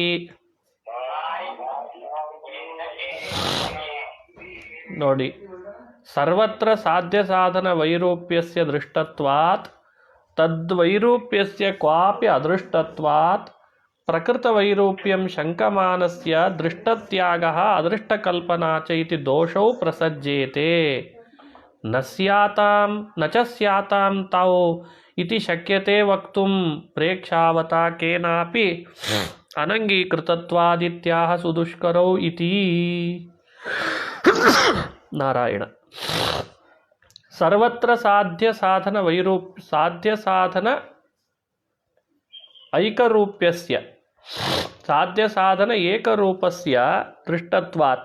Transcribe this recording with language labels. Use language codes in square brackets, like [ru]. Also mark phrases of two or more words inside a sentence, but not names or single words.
[sa] ನೋಡಿ, ಸರ್ವತ್ರ ಸಾಧ್ಯ ಸಾಧನ ವೈರೂಪ್ಯಸ್ಯ ದೃಷ್ಟತ್ವಾತ್ ತದ್ವೈರೂಪ್ಯಸ್ಯ ಕ್ವಾಪಿ ಅದೃಷ್ಟತ್ವಾತ್ ಪ್ರಕೃತ ವೈರೂಪ್ಯಂ ಶಂಕಮಾನಸ್ಯ ದೃಷ್ಟತ್ಯಾಗಃ ಅದೃಷ್ಟಕಲ್ಪನಾ ಚ ಇತಿ ದೋಷೌ ಪ್ರಸಜ್ಯೇತೆ. ನ ಚ ಸ್ಯಾತಾಂ ತೌ ಇತಿ ಶಕ್ಯತೆ ವಕ್ತುಂ ಪ್ರೇಕ್ಷಾವತಾ ಕೇನಾಪಿ ಅನಂಗೀಕೃತತ್ವಾದಿತ್ಯಾಹ ಸುದುಷ್ಕರೌ ಇತಿ. ನಾರಾಯಣ. ಸರ್ವತ್ರ ಸಾಧ್ಯ ಸಾಧನ ಐಕರೂಪ್ಯಸ್ಯ ಸಾಧ್ಯ ಸಾಧನ ಏಕರೂಪಸ್ಯ ದೃಷ್ಟತ್ವಾತ್.